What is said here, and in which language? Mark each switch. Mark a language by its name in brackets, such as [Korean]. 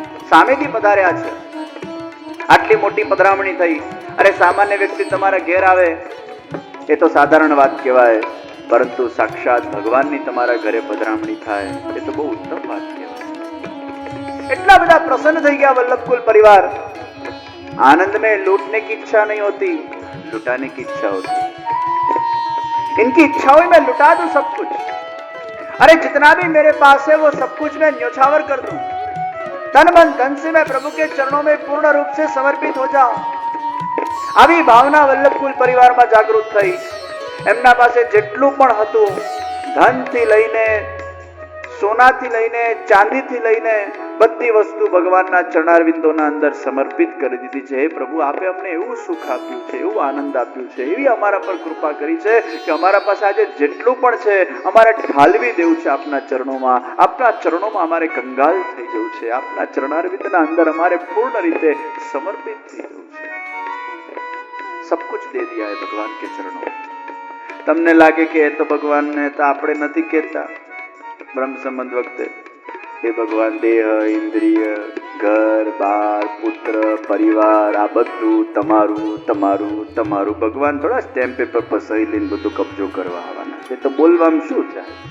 [Gujarati] સામેથી પધાર્યા છે, આટલી મોટી પધરામણી થઈ. અરે સામાન્ય વ્યક્તિ તમારા ઘેર આવે એ તો સાધારણ વાત કહેવાય, પરંતુ સાક્ષાત ભગવાનની તમારા ઘરે પધરામણી થાય એ તો બહુ ઉત્તમ વાત કહેવાય. એટલા બધા પ્રસન્ન થઈ ગયા વલ્લભકુલ પરિવાર. [Hindi] आनंद में लूटने की इच्छा नहीं होती, लुटाने की इच्छा होती. इनकी इच्छा हुई मैं लुटा दूं सब कुछ. अरे जितना भी मेरे पास है वो सब कुछ मैं न्योछावर कर दूं. तन मन धन से मैं प्रभु के चरणों में पूर्ण रूप से समर्पित हो जाऊं. [Gujarati] આવી ભાવના વલ્લભકુલ પરિવારમાં જાગૃત થઈ. એમના પાસે જેટલું પણ હતું, ધનથી લઈને, સોનાથી લઈને, ચાંદીથી લઈને બધી વસ્તુ ભગવાનના ચરણારવિંદોના અંદર સમર્પિત કરી દીધી છે. હે પ્રભુ, આપે અમને એવું સુખ આપ્યું છે, એવું આનંદ આપ્યું છે, એવી અમારા પર કૃપા કરી છે કે અમારા પાસે આજે જેટલું પણ છે અમારે ઠાલવી દેવું છે આપના ચરણોમાં. આપના ચરણોમાં અમારે કંગાલ થઈ જવું છે. આપના ચરણારવિંદના અંદર અમારે પૂર્ણ રીતે સમર્પિત થઈ જવું છે. [Hindi] सब कुछ दे दिया है भगवान के चरणों में. [Gujarati] તમને લાગે કે એ તો ભગવાનને તો આપણે નથી કહેતા બ્રહ્મ સંબંધ વખતે, એ ભગવાન દેહ, ઇન્દ્રિય, ઘર બાર, પુત્ર, પરિવાર આ બધું તમારું તમારું તમારું. ભગવાન થોડા સ્ટેમ્પ પેપર પર સહી લઈને બધું કબજો કરવા આવવાના છે. તો બોલવામાં શું છે?